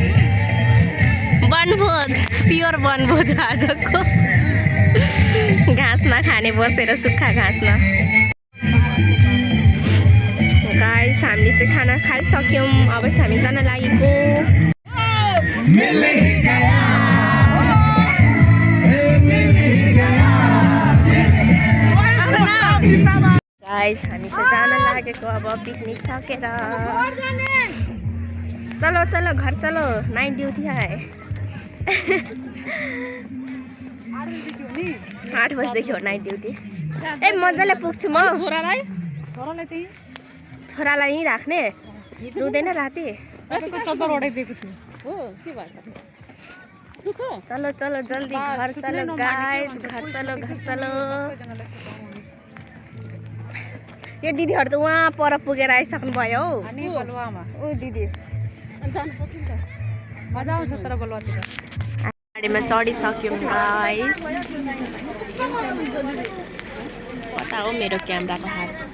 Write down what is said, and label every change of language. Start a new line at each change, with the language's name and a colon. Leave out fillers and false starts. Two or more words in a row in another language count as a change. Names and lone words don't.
Nepali: वनभोज प्योर वनभोज आजको घाँसमा खाने बसेर सुक्खा घाँसमा गाइस हामीले चाहिँ खाना खाइसक्यौँ अब हामी जान लागेको गाइस हामी चाहिँ जान लागेको अब पिकनिक सकेर
Hindi: चलो चलो घर चलो
English: night duty
Nepali: है 8 बजीदेखि हो
English: night duty
Nepali: ए मजाले पुग्छु म छोरालाई यहीँ राख्ने रुँदैन राति
Hindi: चलो चलो जल्दी घर चलो
Nepali: गाइस,
Hindi: घर चलो घर चलो।
Nepali: यो दिदीहरू त उहाँ पर पुगेर आइसक्नु भयो हौ। ओ दिदी मजा आउँछ तर बलुवातिर। गाडीमा चढिसक्यौँ गाइस। कता हो मेरो क्यामेराको हात?